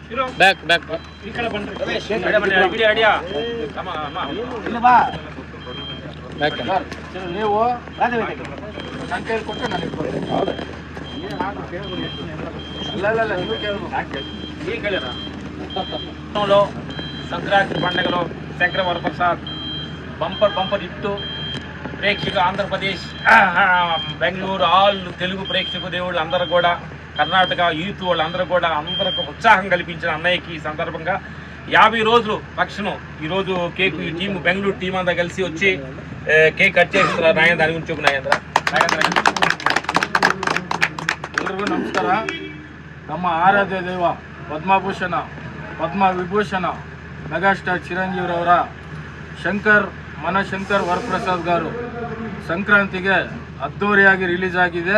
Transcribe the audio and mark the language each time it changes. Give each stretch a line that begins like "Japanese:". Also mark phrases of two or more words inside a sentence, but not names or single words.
Kannada: ಈ ಕಡೆ ಬನ್ರಿ. ನೀವು ನನ್ನ ಕೈಲಿ ಕೊಟ್ಟರೆ ನನಗೆ ಕೊಡಿ. ಅಲ್ಲ ನೀವು ಕೇಳ್ಬೋದು.
Telugu: సంక్రాంతి పండుగలో శంకర వరప్రసాద్
English: bumper hit
Telugu: ప్రేక్షకు ఆంధ్రప్రదేశ్ బెంగళూరు ఆల్ తెలుగు ప్రేక్షకు దేవుళ్ళు అందరూ కూడా కర్ణాటక యూత్ వాళ్ళందరూ కూడా అందరికి ఉత్సాహం కల్పించిన అన్నయ్యకి ఈ సందర్భంగా 50 రోజులు ఫంక్షన్ ఈరోజు కేక్ ఈ టీం బెంగళూరు టీం అంతా కలిసి వచ్చి
English: cake cut
Telugu: చేస్తున్నారు. నాగేంద్ర దాని గురించి చెప్పు నాగేంద్ర.
Kannada: ಎಲ್ರಿಗೂ ನಮಸ್ಕಾರ. ನಮ್ಮ ಆರಾಧ್ಯ ದೈವ ಪದ್ಮಭೂಷಣ ಪದ್ಮ ವಿಭೂಷಣ ಮೆಗಾಸ್ಟಾರ್ ಚಿರಂಜೀವಿರವರ ಮನಶಂಕರ್ ವರಪ್ರಸಾದ್ ಗಾರು ಸಂಕ್ರಾಂತಿಗೆ ಅದ್ದೂರಿಯಾಗಿ ರಿಲೀಸ್ ಆಗಿದೆ.